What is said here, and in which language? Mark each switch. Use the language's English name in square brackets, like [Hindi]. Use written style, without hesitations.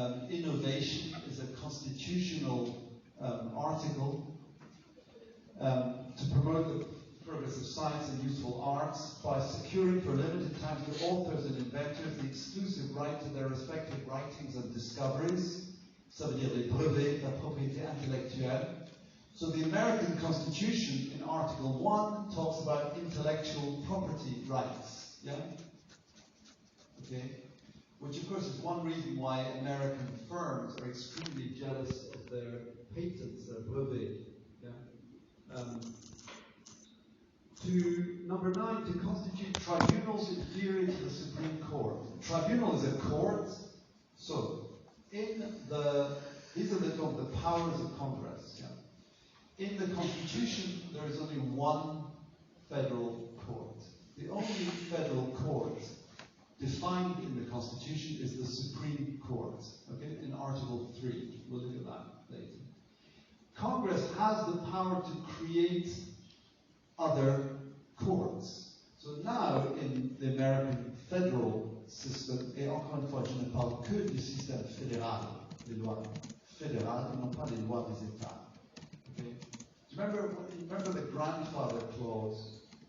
[English] Innovation is a constitutional article. To promote the progress of science and useful arts by securing for a limited time to authors and inventors the exclusive right to their respective writings and discoveries. [French] Ça veut dire les brevets, la propriété intellectuelle. [English] So the American Constitution in Article 1 talks about intellectual property rights. Yeah? Okay? Which of course is one reason why American firms are extremely jealous of their patents, their brevets. Yeah? To number 9, to constitute tribunals inferior to the Supreme Court. Tribunal is a court. So, these are the powers of Congress. Yeah? In the Constitution, there is only one federal court. The only federal court defined in the Constitution is the Supreme Court. Okay, in Article 3, we'll look at that later. Congress has the power to create other courts. So now, in the American federal [French] système, et encore une fois, je ne parle que du système fédéral, des lois fédérales, et non pas des lois des États. [English] Okay? Do you remember the grandfather clause?